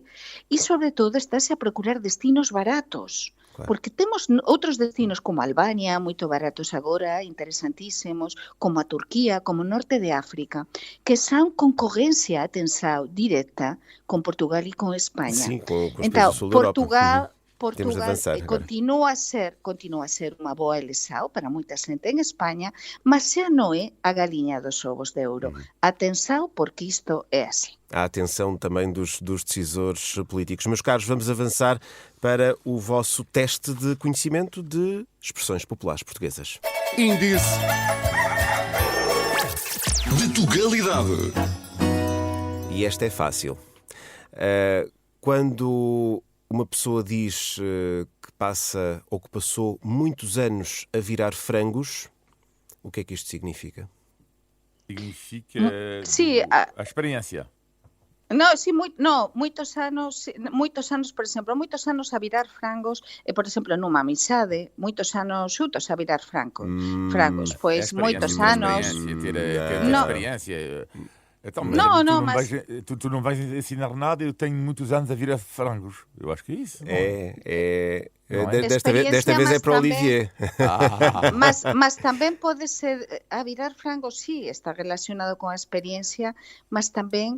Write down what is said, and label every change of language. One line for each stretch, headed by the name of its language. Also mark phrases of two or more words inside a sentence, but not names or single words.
Galician: E, sobre todo, estáse a procurar destinos baratos. Porque temos outros destinos como Albania, moito baratos agora, interesantísimos, como a Turquía, como o norte de África, que son concorrencia, atenção, directa con Portugal e con España.
Portuguese: Sim, com os então, países do sul da
Galician: Portugal continua a ser unha boa eleição para moita xente en España, mas xa non é a galiña dos ovos de ouro.
Portuguese: Atenção, porque isto é assim. A atenção também dos decisores políticos. Meus caros, vamos avançar para o vosso teste de conhecimento de expressões populares portuguesas. Índice de Tugalidade. E esta é fácil. Quando uma pessoa diz que passa ou que passou muitos anos a virar frangos, o que é que isto significa? Significa a experiência.
Galician: No, sí, moitos anos, por exemplo, moitos anos a virar frangos, por exemplo, nunha amizade, moitos anos xuntos a virar frangos, pois moitos anos.
Portuguese: Experiência. Então, mas tu não vais ensinar nada, eu tenho muitos anos a virar frangos. Eu acho que é isso. Desta vez é para o Olivier. Mas também pode ser a virar frangos, sim, está relacionado com a experiência, mas também